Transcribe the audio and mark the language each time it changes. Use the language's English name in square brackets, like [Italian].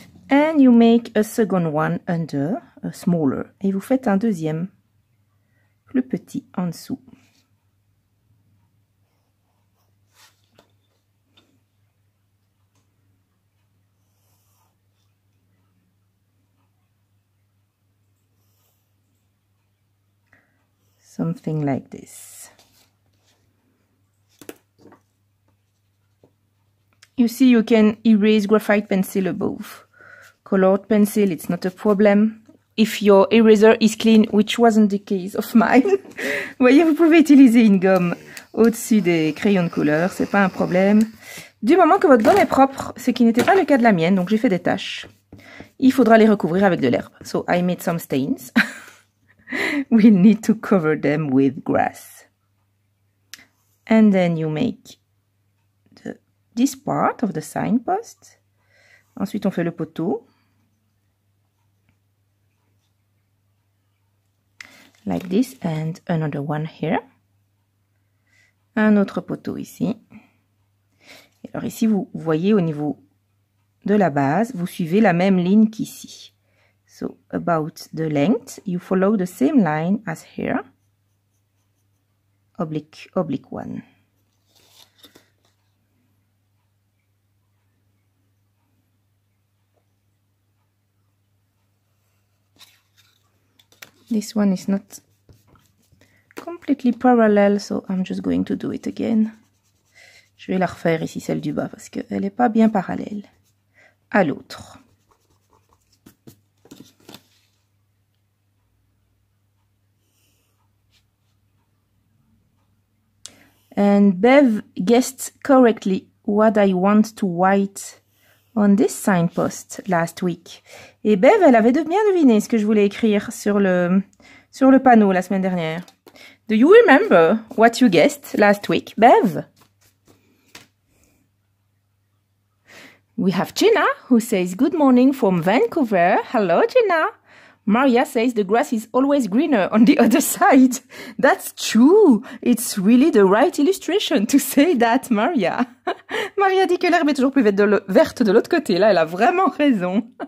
[English] And you make a second one under, a smaller. [French] Et vous faites un deuxième, plus petit, en dessous. [English] Something like this. You see, you can erase graphite pencil above. Colored pencil, it's not a problem. If your eraser is clean, which wasn't the case of mine. [French] Vous voyez, vous pouvez utiliser une gomme au-dessus des crayons de couleur, c'est pas un problème. Du moment que votre gomme est propre, ce qui n'était pas le cas de la mienne, donc j'ai fait des taches. Il faudra les recouvrir avec de l'herbe. [English] So I made some stains. We'll need to cover them with grass. And then you make this part of the signpost. [French] Ensuite, on fait le poteau. [English] Like this, and another one here. [French] Un autre poteau ici. Et alors ici, vous voyez au niveau de la base, vous suivez la même ligne qu'ici. [English] So, about the length, you follow the same line as here. Oblique, oblique one. This one is not completely parallel, so I'm just going to do it again. [French] Je vais la refaire ici, celle du bas, parce qu'elle n'est pas bien parallèle à l'autre. [English] And Bev guessed correctly what I want to write on this signpost last week. [French] Et Bev, elle avait bien deviné ce que je voulais écrire sur le panneau la semaine dernière. [English] Do you remember what you guessed last week, Bev? We have Gina, who says good morning from Vancouver. Hello, Gina. Maria says the grass is always greener on the other side. That's true. It's really the right illustration to say that, Maria. [French] Maria dit que l'herbe est toujours plus verte de l'autre côté. Là, elle a vraiment raison.